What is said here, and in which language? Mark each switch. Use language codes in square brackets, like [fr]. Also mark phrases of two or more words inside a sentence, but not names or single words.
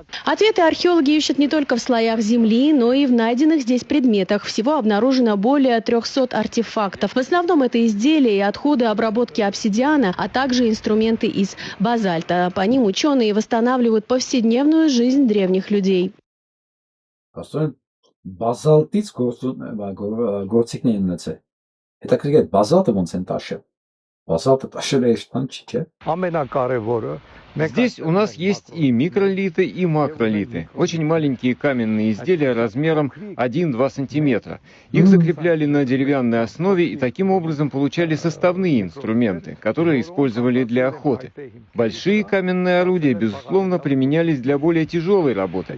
[ru] Ответы археологи ищут не только в слоях земли, но и в найденных здесь предметах. Всего обнаружено более 300 артефактов. В основном это изделия и отходы обработки обсидиана, а также инструменты из базальта. По ним ученые восстанавливают повседневную жизнь древних людей. [hy] Բազալտից գործիքներ են ունեցել։ Հետաքրքիր է բազալտը ոնց են տաշել։ Բազալտը տաշել է ինչ չի, չէ՞։ [ru] Ամենակարևորը Здесь у нас есть и микролиты, и макролиты. Очень маленькие каменные изделия размером 1-2 сантиметра. Их закрепляли на деревянной основе и таким образом получали составные инструменты, которые использовали для охоты. Большие каменные орудия, безусловно, применялись для более тяжелой работы.